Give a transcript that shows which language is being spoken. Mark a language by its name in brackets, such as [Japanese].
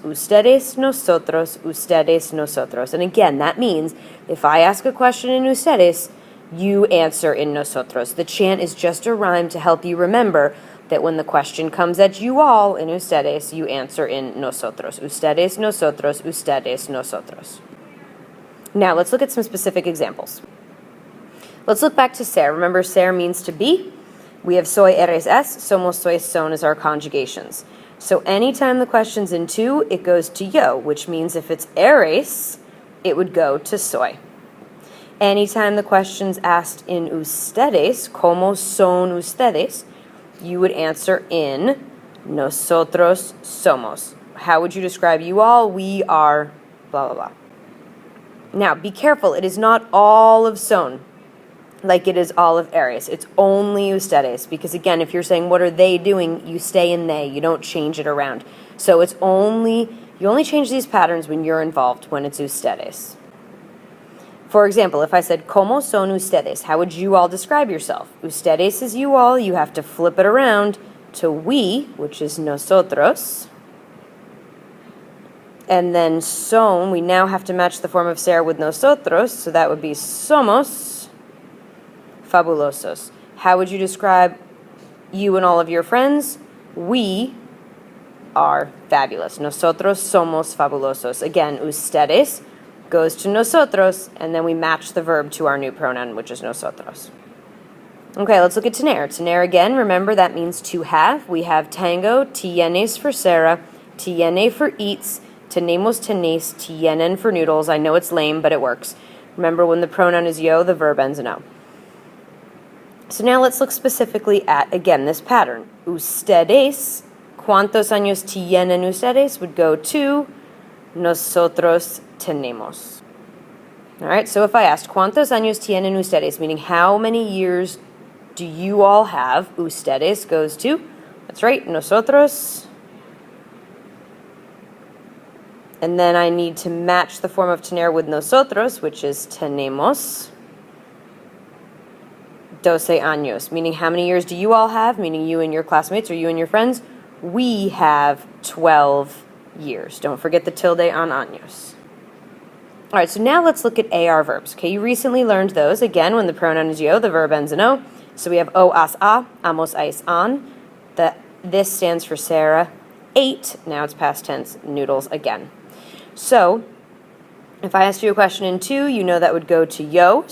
[Spanish] Ustedes, nosotros, ustedes, nosotros. [English] And again, that means if I ask a question in ustedes, you answer in nosotros. The chant is just a rhyme to help you remember that when the question comes at you all in ustedes, you answer in nosotros. [Spanish] Ustedes, nosotros, ustedes, nosotros. [English] Now, let's look at some specific examples. Let's look back to ser. Remember, ser means to be. We have soy, eres, es. Somos, soy, son as our conjugations. So anytime the question's in to, it goes to yo, which means if it's eres, it would go to soy. Anytime the question's asked in ustedes, como son ustedes, you would answer in nosotros somos. How would you describe you all? We are blah, blah, blah. Now, be careful. It is not all of son like it is all of eres. It's only ustedes. Because, again, if you're saying, what are they doing? You stay in they. You don't change it around. So you only change these patterns when you're involved, when it's ustedes. For example, if I said, ¿Cómo son ustedes? How would you all describe yourself? Ustedes is you all. You have to flip it around to we, which is nosotros. And then son, we now have to match the form of ser with nosotros. So that would be somos fabulosos. How would you describe you and all of your friends? We are fabulous. [Spanish] Nosotros somos fabulosos. [English] Again, ustedes goes to nosotros, and then we match the verb to our new pronoun, which is nosotros. Okay, let's look at tener. Tener again, remember that means to have. We have tango, tienes for Sarah, tiene for eats, tenemos, tenéis, tienen for noodles. I know it's lame, but it works. Remember, when the pronoun is yo, the verb ends in o. So now let's look specifically at, again, this pattern. [Spanish] Ustedes, ¿cuántos años tienen ustedes? [English] Would go to nosotros tenemos. All right, so if I asked, ¿cuántos años tienen ustedes? Meaning, how many years do you all have? Ustedes goes to, that's right, nosotros. And then I need to match the form of tener with nosotros, which is tenemos. 12 años, meaning how many years do you all have? Meaning you and your classmates or you and your friends. We have 12 years. Don't forget the tilde on años. All right, so now let's look at AR verbs. Okay, you recently learned those. Again, when the pronoun is yo, the verb ends in o. So we have o, as, a, amos, ais, an. This stands for Sarah. Ate, now it's past tense, noodles again. So if I asked you a question in 2, you know that would go to yo.